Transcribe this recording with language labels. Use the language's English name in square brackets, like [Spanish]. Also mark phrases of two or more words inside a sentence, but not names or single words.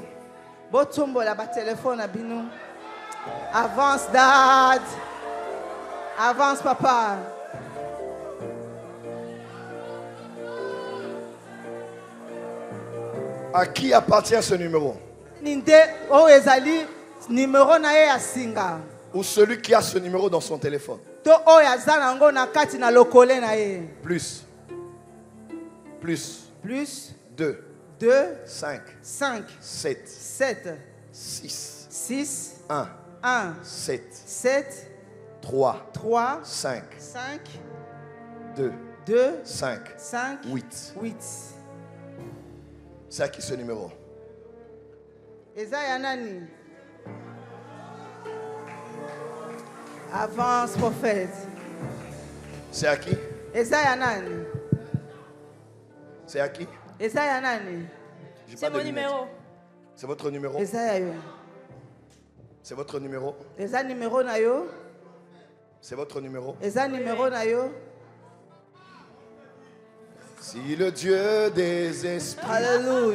[Lingala] Botombola ba téléphone abino. [French] Avance dad. Avance papa. À qui appartient ce numéro? [Lingala] Ninde o ezali numéro na ye ya singa. [French] Ou celui qui a ce numéro dans son téléphone. [Lingala] To o ya zanango na kati na lokole na ye. [French] Plus. Plus. Plus 2. 2 5. 5 7. 7 6. 6 1. 1 7. 7 3. 3 5. 5 2. 2 5. 5 8. 8. C'est à qui ce numéro? [Lingala] Eza ya nani? [French] Avance prophète. C'est à qui? [Lingala] Eza ya nani? [French] C'est à qui? [Lingala] Eza ya nani? [French] C'est mon numéro. C'est votre numéro? [Lingala] Eza ya yo. [French] C'est votre numéro? [Lingala] Eza numéro na yo? [French] C'est votre numéro? [Lingala] Eza numéro na yo? [French] Si le Dieu des esprits, Alléluia.